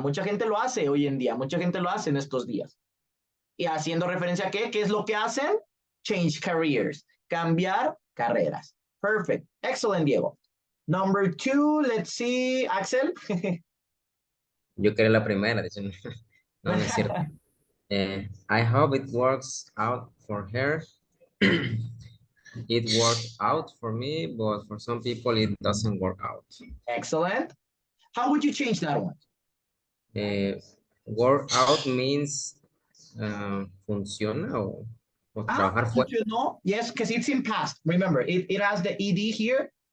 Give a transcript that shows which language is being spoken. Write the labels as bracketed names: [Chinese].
[Spanish] Mucha gente lo hace hoy en día. Mucha gente lo hace en estos días. Y haciendo referencia a qué es lo que hacen? [English] Change careers. [Spanish] Cambiar carreras. [English] Perfect. Excellent, Diego. Number 2, let's see, Axel. [Spanish] Yo quería la primera, de hecho, no, no es cierto. [English] I hope it works out for her. It worked out for me, but for some people it doesn't work out. Excellent. How would you change that one? Work out means [Spanish] funciona o trabajar fuerte. Funcionó. [English] Yes, because it's in past. Remember, it has the ed here.